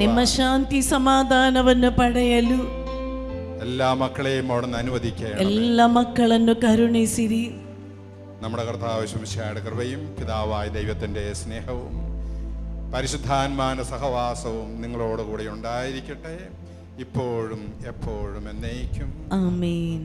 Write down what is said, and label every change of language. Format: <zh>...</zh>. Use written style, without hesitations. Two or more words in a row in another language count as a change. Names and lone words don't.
<kn>ನಿಮ್ಮ ಶಾಂತಿ ಸಮಾಧಾನವನ್ನು ಪಡೆಯಲು</kn> <ml>എല്ലാ മക്കളെയും അവിടുന്ന് അനുവദിക്കണം.</ml> <kn>ಎಲ್ಲ ಮಕ್ಕಳನ್ನು ಕರುಣಿಸಿರಿ.</kn> <ml>നമ്മുടെ കർത്താവ് ശിവശയുടെ കൃപയും പിതാവായ ദൈവത്തിന്റെ സ്നേഹവും പരിശുദ്ധാത്മാവിന്റെ സഹവാസവും നിങ്ങളോടുകൂടി ഉണ്ടായിരിക്കട്ടെ, ഇപ്പോഴും എപ്പോഴും എന്നേക്കും. ആമേൻ.</ml>